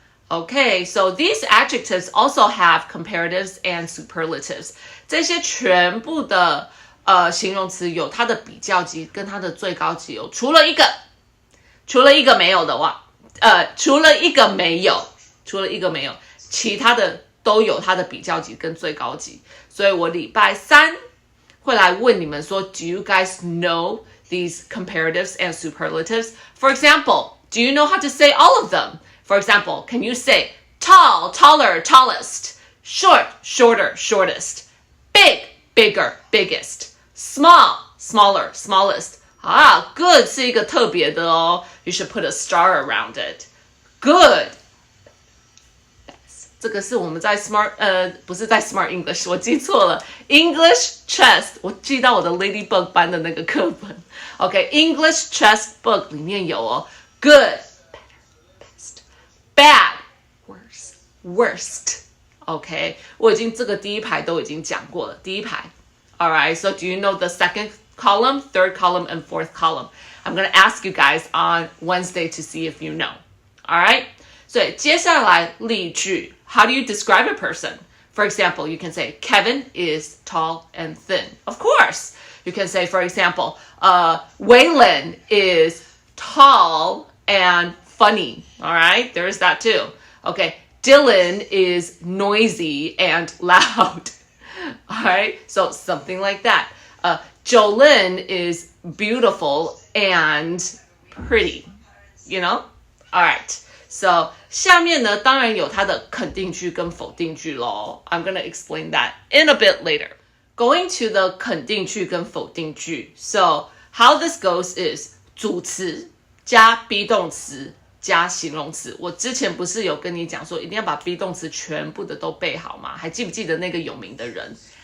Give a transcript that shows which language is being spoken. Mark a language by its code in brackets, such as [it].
[en] Okay, so these adjectives also have comparatives and superlatives. [zh] 这些全部的形容词有它的比较级跟它的最高级哦，除了一个没有的话，除了一个没有，其他的都有它的比较级跟最高级。所以我礼拜3会来问你们说 [en] Do you guys know these comparatives and superlatives? For example, do you know how to say all of them? For example, can you say tall, taller, tallest, short, shorter, shortest, big, bigger, biggest, small, smaller, smallest? [zh] Good 是一个特别的哦。 [en] You should put a star around it. Good. [zh] 这个是我们在不是在 Smart English, 我记错了。 English Chest, 我记到我的 Ladybug 班的那个课本。 Okay, English Chest Book 里面有哦。 [en] Good, better, best, bad, worst. [zh] Okay, 我已经这个第一排都已经讲过了。第一排。 [en] Alright, so do you know the second column, third column, and fourth column? I'm going to ask you guys on Wednesday to see if you know. Alright? [zh] 所以接下来例句 [en] How do you describe a person? For example, you can say, Kevin is tall and thin. Of course. You can say, for example, Waylon is tall and funny. Alright? There's that too. Okay. Dylan is noisy and loud. Alright? So something like that. Jolyn is beautiful and pretty. You know? Alright. So [zh] 下面呢当然有它的肯定句跟否定句咯。 [en] I'm going to explain that in a bit later. Going to the 肯定句跟否定句。 So how this goes is [zh] 主词加 be 动词加形容词。我之前不是有跟你讲说一定要把 be 动词全部的都背好吗？还记不记得那个有名的人？